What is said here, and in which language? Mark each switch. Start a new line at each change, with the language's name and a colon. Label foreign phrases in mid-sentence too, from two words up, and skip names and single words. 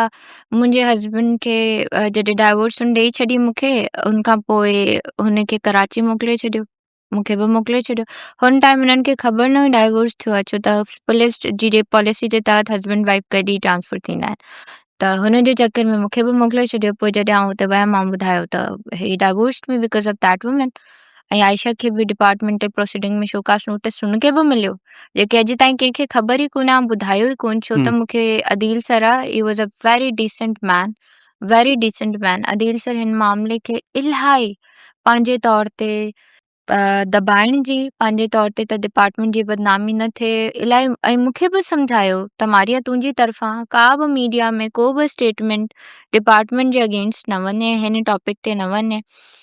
Sindhi: मुंहिंजे हस्बैंड खे जॾहिं डाइवोर्स हुन ॾेई छॾी मूंखे, हुन खां पोइ हुनखे कराची मोकिले छॾियो, मूंखे बि मोकिले छॾियो। हुन टाइम हिननि खे ख़बर न हुई डाइवोर्स थियो आहे, छो त पुलिस जी पॉलिसी जे तहत
English: husband wife
Sindhi: कॾहिं ट्रांसफर थींदा आहिनि। त हुन जे चक्कर में मूंखे बि मोकिले छॾियो। पोइ जॾहिं आउं हुते वियमि आउं ॿुधायो त ही
English: divorce me because of that woman.
Sindhi: ऐं आयशा खे बि
English: departmental proceeding
Sindhi: में
English: show cause notice
Sindhi: हुनखे बि मिलियो, जेके अॼु ताईं कंहिंखे ख़बर ई कोन्हे, आउं ॿुधायो ई कोन, छो त मूंखे अदील सर आहे,
English: he was a very decent man.
Sindhi: अदील सर हिन मामले खे इलाही पंहिंजे तौर ते दबाइण जी, पंहिंजे तौर ते त डिपार्टमेंट जी बदनामी न थिए इलाही, ऐं मूंखे बि सम्झायो त मारिया तुंहिंजी तरफ़ां का बि मीडिया में को बि
English: statement department
Sindhi: जे अगेंस्ट न वञे, हिन टॉपिक ते न वञे।